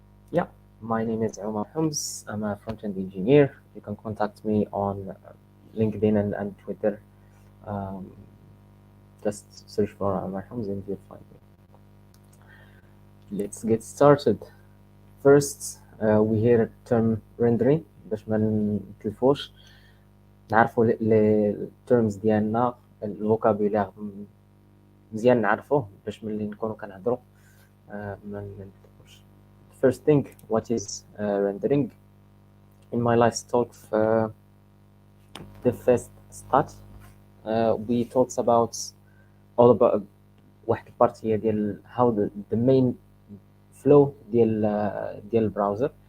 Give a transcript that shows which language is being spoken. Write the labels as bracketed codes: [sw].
[en] Yeah, my name is Omar Hums. I'm a front-end engineer. You can contact me on LinkedIn and Twitter. Just search for Omar Hums and you'll find me. Let's get started. First, we hear a term rendering [ar] باش ما نتلفوش نعرفوا لي terms ديالنا الفوكابولير مزيان نعرفوه باش ملي نكونوا كنهضروا ما نتلفوش. [en] First thing, what is rendering? In my last talk, the first start, we talked about all about [ar] واحد البارت هي ديال [en] how the main flow [ar] ديال البراوزر.